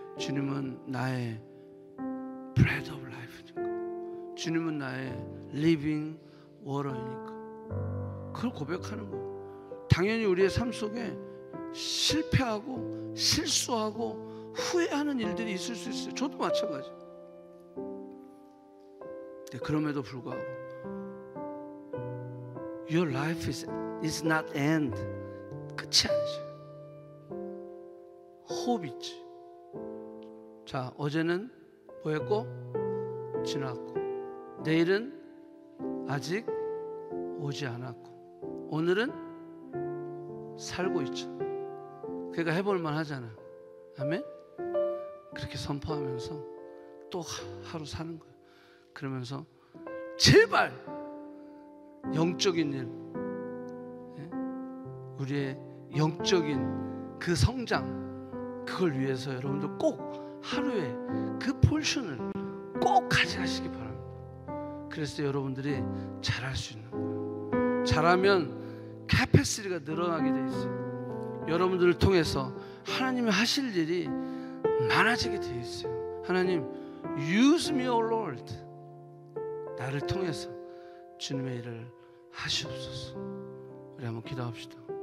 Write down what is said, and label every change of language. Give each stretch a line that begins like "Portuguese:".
Korean: 주님은 나의 bread of life 니까. 주님은 나의 living water 이니까. 그걸 고백하는 거예요. 당연히 우리의 삶 속에 실패하고 실수하고 후회하는 일들이 있을 수 있어요. 저도 마찬가지.
English: 근데 그럼에도 불구하고 Your life is not end.
Korean: 끝이 아니죠. 호흡 있지. 자, 어제는 뭐 했고? 지났고, 내일은 아직 오지 않았고, 오늘은 살고 있죠. 그러니까 해볼만 하잖아. 아멘? 그렇게 선포하면서 또 하루 사는 거야. 그러면서 제발 영적인 일, 우리의 영적인 그 성장, 그걸 위해서 여러분들 꼭 하루에 그 포션을 꼭 가져가시기 바랍니다. 그래서 여러분들이 잘할 수 있는 거예요. 잘하면 캐패시티가 늘어나게 돼 있어요. 여러분들을 통해서 하나님이 하실 일이 많아지게 돼 있어요.
English: 하나님, use me, O Lord.
Korean: 나를 통해서 주님의 일을 하시옵소서. 우리 한번 기도합시다.